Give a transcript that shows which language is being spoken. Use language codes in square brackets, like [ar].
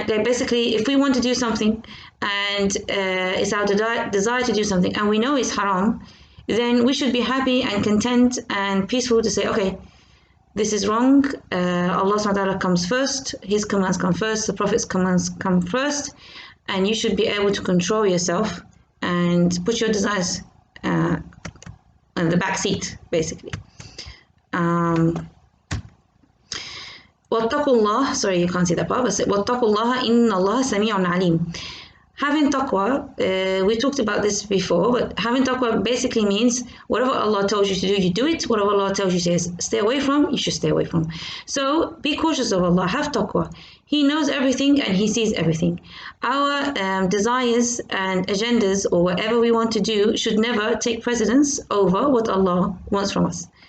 [en] Basically, if we want to do something and it's our desire to do something and we know it's haram, then we should be happy and content and peaceful to say, okay, this is wrong. Allah subhanahu wa ta'ala comes first, His commands come first, the Prophet's commands come first, and you should be able to control yourself and put your desires on the back seat, basically. [ar] وَاتَّقُوا اللَّهَ, [en] sorry, you can't see that part, but [ar] وَاتَّقُوا اللَّهَ إِنَّ اللَّهَ سَمِيعٌ عَلِيمٌ. [en] Having taqwa, we talked about this before, but having taqwa basically means whatever Allah tells you to do, you do it. Whatever Allah tells you to stay away from, you should stay away from. So be cautious of Allah, have taqwa. He knows everything and He sees everything. Our desires and agendas or whatever we want to do should never take precedence over what Allah wants from us.